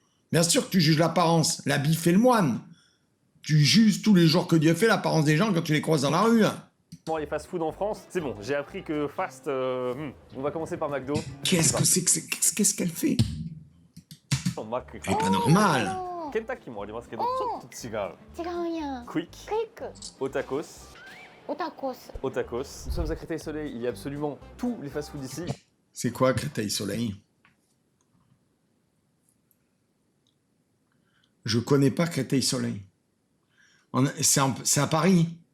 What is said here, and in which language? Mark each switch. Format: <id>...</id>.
<fr>Bien sûr que tu juges l'apparence. L'habit fait le moine. Tu juges tous les jours que Dieu fait l'apparence des gens quand tu les croises dans la rue. Les fast-food en France, c'est bon, j'ai appris que fast, on va commencer par McDo. Qu'est-ce que c'est que qu'est-ce qu'elle fait? Mac. Elle est pas normale.</fr> <ja>Kentuckyもありますけど、ちょっと違う。違うんや。</ja> <fr>Quick,</fr> <ja>クイック、</ja> <fr>Otakos,</fr> <ja>オタコス。</ja> <fr>Otakos. Nous sommes à Créteil-Soleil, il y a absolument tous les fast-food ici. C'est quoi Créteil-Soleil? Je connais pas Créteil-Soleil. C'est à Paris.</fr>